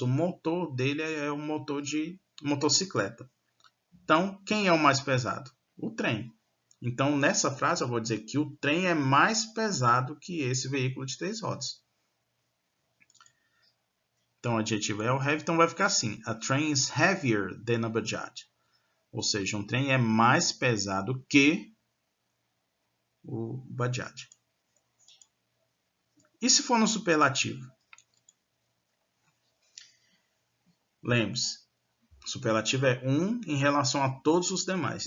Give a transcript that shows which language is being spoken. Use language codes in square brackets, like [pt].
[pt] O motor dele é um motor de motocicleta. Então, quem é o mais pesado? O trem. Então, nessa frase, eu vou dizer que o trem é mais pesado que esse veículo de 3 rodas. Então, o adjetivo é o heavy, então vai ficar assim. [en] A train is heavier than a Bajaj. [pt] Ou seja, um trem é mais pesado que o Bajaj. E se for no superlativo? Lembre-se, superlativo é um em relação a todos os demais.